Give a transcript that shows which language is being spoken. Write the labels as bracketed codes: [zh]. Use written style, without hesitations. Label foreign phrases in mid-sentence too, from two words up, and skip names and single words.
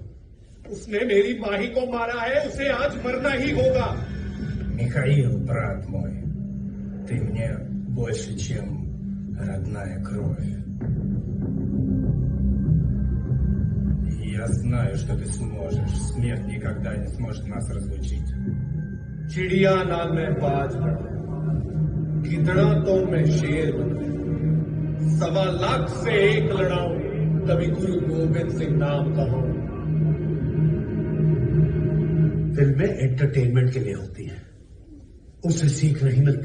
[hi] उसने मेरी माही को मारा है, उसे आज मरना ही होगा। [ru] Михаил, брат мой, ты мне больше, чем родная кровь. Я знаю, что ты сможешь. Смерть никогда не сможет нас разлучить. [hi] चिड़िया ना मैं बाज बना, गिदड़ा तो मैं शेर बना, 1.25 लाख से एक लड़ाऊं, तभी गुरु गोविंद सिंह नाम कहूं। फिल्में एंटरटेनमेंट के लिए होती हैं, उससे सीख नहीं मिलती।